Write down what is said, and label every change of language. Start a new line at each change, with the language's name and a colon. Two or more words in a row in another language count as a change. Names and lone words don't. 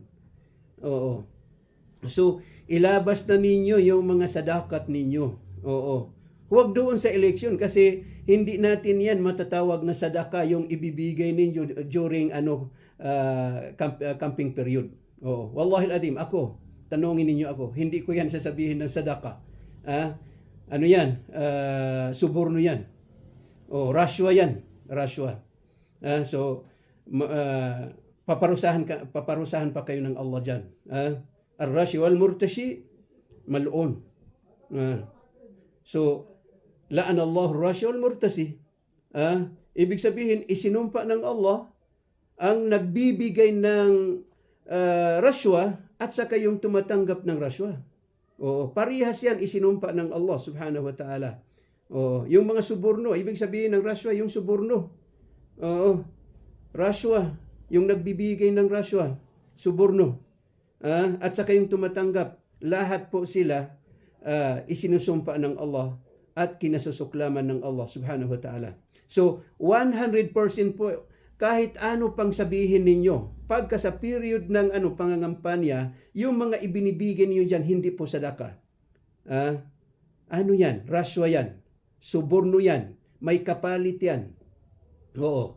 Filipino: Oo. So, ilabas na ninyo yung mga sadakat ninyo. Oo. Huwag doon sa election kasi hindi natin yan matatawag na sadaka yung ibibigay ninyo
English: during camping period.
Filipino: Oo.
Arabic: والله العظيم,
Filipino: ako, tanongin ninyo ako, hindi ko yan sasabihin ng sadaka. Ano yan? Suborno yan. Rashwa yan. Rashwa. So, paparusahan pa kayo ng Allah dyan.
Arabic: الراشي والمرتشي ملعون. So, لعن الله الراشي والمرتشي.
Filipino: Ibig sabihin, isinumpa ng Allah ang nagbibigay ng rashwa at saka yung tumatanggap ng rashwa. Parihas yan, isinumpa ng Allah
Arabic: سبحانه وتعالى.
Filipino: Yung mga suborno, ibig sabihin ng rashwa, yung suborno. Rashwa, yung nagbibigay ng rashwa, suborno. At saka yung tumatanggap, lahat po sila isinusumpa ng Allah at kinasusuklaman ng Allah
Arabic: سبحانه وتعالى.
Filipino: So, 100% po, kahit ano pang sabihin ninyo, pagka sa period ng pangangampanya, yung mga ibinibigay niyo dyan, hindi po sadaka. Ano yan? Rashwa yan. Suborno yan. May kapalit yan. Oo.